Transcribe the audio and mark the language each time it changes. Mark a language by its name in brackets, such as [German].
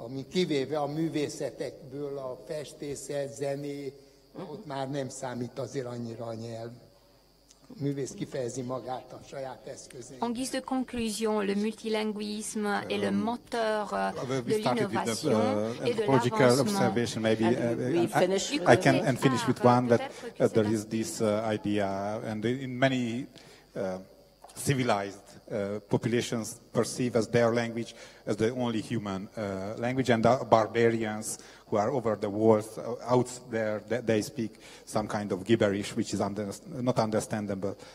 [Hungarian] Kivéve a művészetekből, a festészet, zené, ott már nem számít azért annyira a nyelv. művész kifejezi magát a saját eszközén. [French] En guise de conclusion, le multilinguisme est le moteur de l'innovation et de [English] anthropological [French] l'avancement. [English] observation. Maybe I can finish with one that there is this idea, and in many civilized populations perceive as their language as the only human language, and the barbarians who are over the walls out there, they speak some kind of gibberish which is not understandable.